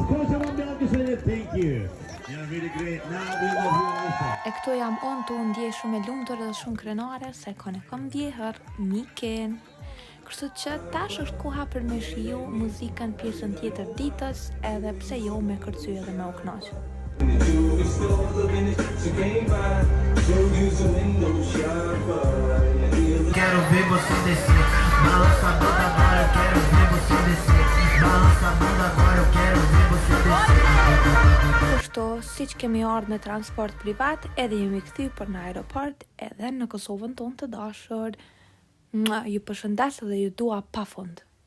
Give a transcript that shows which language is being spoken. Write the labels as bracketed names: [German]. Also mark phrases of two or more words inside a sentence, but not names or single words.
[Turkish] Kocaman bir alkış verin. [English] Thank you. You're really great. Now we love you also. [Albanian] E këto jam unë të ndjej shumë e lumtur dhe shumë krenare se kone kam vjehër miken. Kështu që tash është koha për me shiju muzikën pjesën tjetër ditës edhe pse jo me kërcy edhe me u kënaqë. [Portuguese] Quero ver você descer, balança a bunda agora, eu quero ver você descer, balança a bunda agora, eu quero ver você descer. [Albanian] Kështu, siç kemi ardhur me transport privat, edhe jemi kthy për në aeroport, edhe në Kosovën tonë të dashur. Ju përshëndes dhe ju dua pafund.